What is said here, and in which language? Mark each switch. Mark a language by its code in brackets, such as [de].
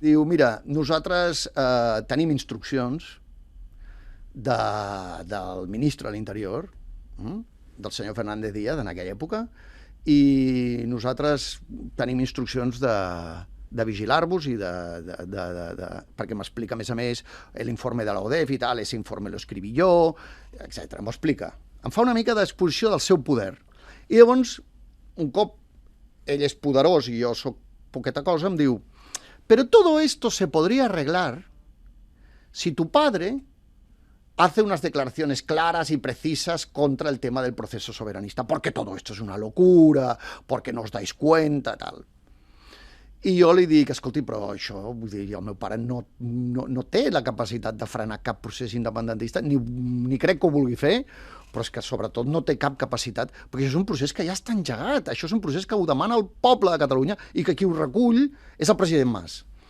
[ca] Diu, mira, nosaltres tenim instruccions del ministre de l'Interior, del senyor Fernández Díaz en aquella època, i nosaltres tenim instruccions de vigilar-vos i perquè m'explica, a més, l'informe de l'ODEF i tal, [es] ese informe lo escribí jo, [ca] etc. M'ho explica. Em fa una mica d'exposició del seu poder. I llavors, un cop ell és poderós i jo sóc poqueta cosa, em diu, [es] pero todo esto se podría arreglar si tu padre hace unas declaraciones claras y precisas contra el tema del proceso soberanista, porque todo esto es una locura, porque no os dais cuenta, tal. [ca] I jo li dic, escolti, però això, vull dir, el meu pare no té la capacitat de frenar cap procés independentista, ni crec que ho vulgui fer, però és que sobretot no té cap capacitat, perquè això és un procés que ja està engegat, això és un procés que ho demana el poble de Catalunya i que qui ho recull és el president Mas.